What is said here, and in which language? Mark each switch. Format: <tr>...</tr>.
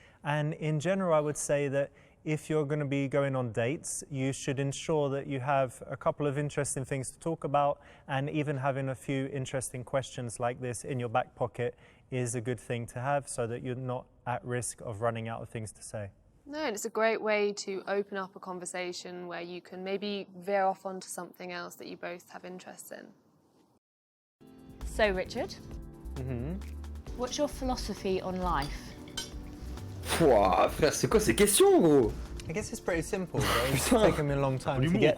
<en>And in general, I would say that if you're going to be going on dates, you should ensure that you have a couple of interesting things to talk about, and even having a few interesting questions like this in your back pocket is a good thing to have so that you're not at risk of running out of things to say. No, and it's a great way to open up a conversation where you can maybe veer off onto something else that you both have interest in. So, Richard, what's your philosophy on life?</en> <fr>Pouah, frère, c'est quoi ces questions, gros?</fr> <en>I guess it's pretty simple, though. It's taken me a long time to get</en>